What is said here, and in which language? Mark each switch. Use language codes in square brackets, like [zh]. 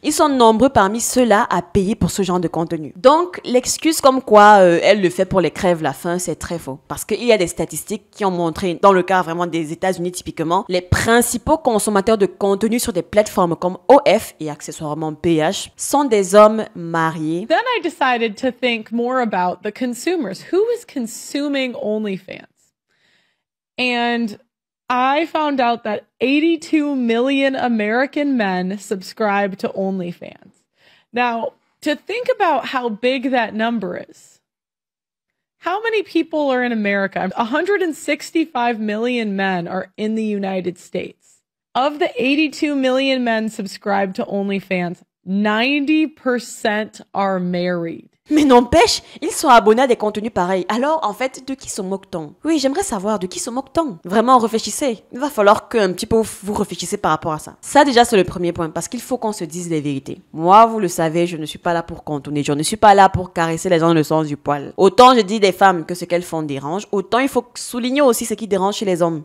[fr] Ils sont nombreux parmi ceux-là à payer pour ce genre de contenu. Donc, l'excuse comme quoi elle le fait pour les crèves la faim, c'est très faux. Parce qu'il y a des statistiques qui ont montré, dans le cas vraiment des États-Unis typiquement, les principaux consommateurs de contenu sur des plateformes comme OF et accessoirement PH sont des hommes mariés. [en] Then I decided to think more about the consumers. Who is consuming OnlyFans? And I found out that 82 million American men subscribe to OnlyFans. Now, to think about how big that number is, how many people are in America? 165 million men are in the United States. Of the 82 million men subscribed to OnlyFans, 90% are married. [fr] Mais n'empêche, ils sont abonnés à des contenus pareils. Alors, en fait, de qui se moque-t-on? Oui, j'aimerais savoir de qui se moque-t-on. Vraiment, réfléchissez. Il va falloir qu'un petit peu vous réfléchissez par rapport à ça. Ça, déjà, c'est le premier point, parce qu'il faut qu'on se dise les vérités. Moi, vous le savez, je ne suis pas là pour contourner. Je ne suis pas là pour caresser les gens dans le sens du poil. Autant je dis des femmes que ce qu'elles font dérange, autant il faut souligner aussi ce qui dérange chez les hommes.